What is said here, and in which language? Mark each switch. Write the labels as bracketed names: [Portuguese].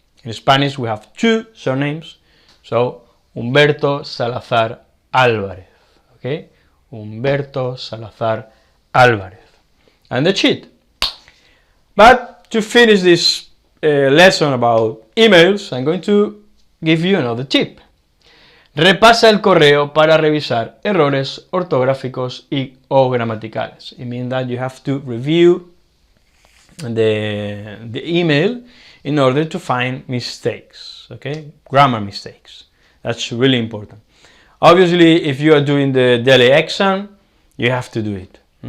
[English] In Spanish, we have 2 surnames, so Humberto Salazar Álvarez, okay? Humberto Salazar Álvarez. And that's it. But to finish this lesson about emails, I'm going to give you another tip. [Spanish] Repasa el correo para revisar errores ortográficos o gramaticales. [English] It means that you have to review the email in order to find mistakes, okay? Grammar mistakes. That's really important. Obviously, if you are doing the daily exam, you have to do it.